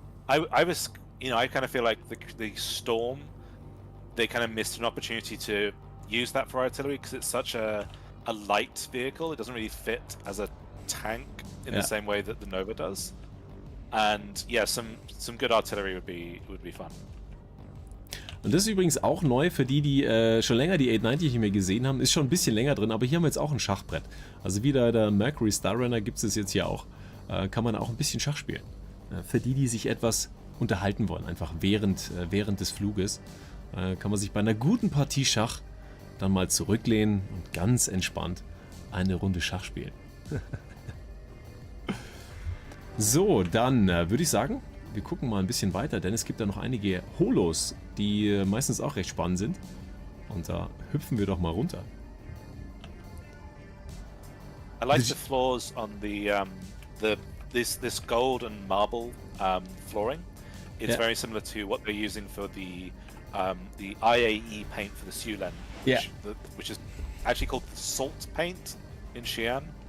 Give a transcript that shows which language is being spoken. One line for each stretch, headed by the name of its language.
English: but I was, I kind of feel like the Storm, they kind of missed an opportunity to use that for artillery because it's such a light vehicle. It doesn't really fit as a tank in the same way that the Nova does. And yeah, some good artillery would be fun.
German: Und das ist übrigens auch neu für die schon länger die 890 nicht mehr gesehen haben. Ist schon ein bisschen länger drin, aber hier haben wir jetzt auch ein Schachbrett. Also wie der Mercury Star Runner gibt es jetzt hier auch. Kann man auch ein bisschen Schach spielen. Für die sich etwas unterhalten wollen, einfach während des Fluges. Kann man sich bei einer guten Partie Schach dann mal zurücklehnen und ganz entspannt eine Runde Schach spielen. So, dann würde ich sagen, wir gucken mal ein bisschen weiter, denn es gibt da noch einige Holos, die meistens auch recht spannend sind. Und da hüpfen wir doch mal runter.
English: I like the floors on this gold and marble flooring. It's very similar to what they're using for the IAE paint for the Sulen, which is actually called salt paint in Xi'an.